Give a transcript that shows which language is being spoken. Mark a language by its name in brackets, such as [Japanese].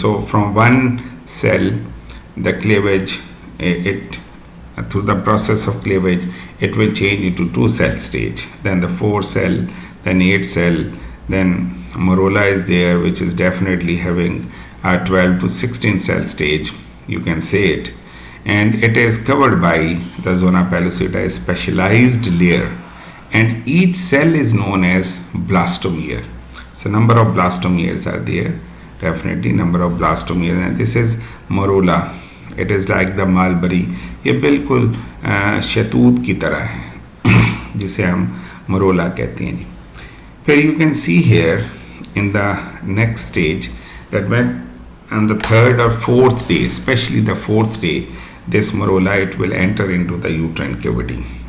[English] So from one cell, the cleavage, through the process of cleavage, it will change into 2 cell stage, then the 4 cell, then 8 cell, then morula is there, which is definitely having a 12 to 16 cell stage, you can say it, and it is covered by the zona pellucida, a specialized layer, and each cell is known as blastomere. So number of blastomeres are there, definitely number of blastomeres, and this is morula. It is like the mulberry. [Hindi] ये बिल्कुल शहतूत की तरह है जिसे हम मरोला कहते हैं जी. [English] फिर you can see here in the next stage that when on the 3rd or 4th day, especially the 4th day, this morula, it will enter into the uterine cavity.